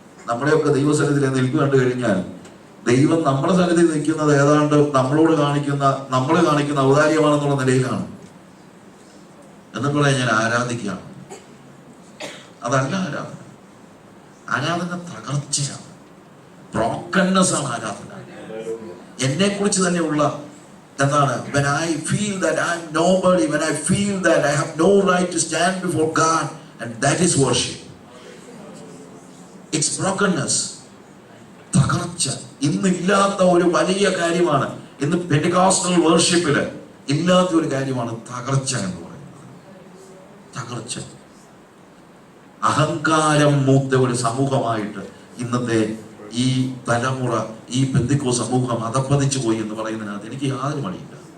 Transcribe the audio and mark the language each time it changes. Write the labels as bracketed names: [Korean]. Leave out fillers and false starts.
[Malayalam] നമ്മുടെയൊക്കെ ദൈവസന്നിധിയിൽ നിൽപ്പ് കണ്ടു കഴിഞ്ഞാൽ ദൈവം നമ്മുടെ സന്നിധിയിൽ നിൽക്കുന്നത് ഏതാണ്ട് നമ്മൾ കാണിക്കുന്ന ഔദാര്യമാണെന്നുള്ള നിലയിലാണ്. എന്നിട്ട് പറയാൻ ഞാൻ ആരാധിക്കുകയാണ്. അതല്ല ആരാധന. ആരാധന തകർച്ചയാണ്, ബ്രോക്കൺനെസ് ആണ് ആരാധന. എന്നെ കുറിച്ച് തന്നെയുള്ള എന്താണ്? [English] When I feel that I'm nobody, when I feel that I have no right to stand before God, and that is worship. It's brokenness. [Malayalam] തകർച്ച ഇന്നില്ലാത്ത ഒരു വലിയ കാര്യമാണ്. ഇന്ന് പെന്റിക്കോസ്റ്റൽ വർഷിപ്പില് ഇല്ലാത്ത ഒരു കാര്യമാണ് തകർച്ച എന്ന് പറയുന്നത്. തകർച്ച, അഹങ്കാരം മൂത്ത ഒരു സമൂഹമായിട്ട് ഇന്നത്തെ ഈ തലമുറ, ഈ പെന്തിക്കോ സമൂഹം അധപ്പതിച്ചു പോയി എന്ന് പറയുന്നതിനകത്ത് എനിക്ക് യാതൊരു മടിയില്ല.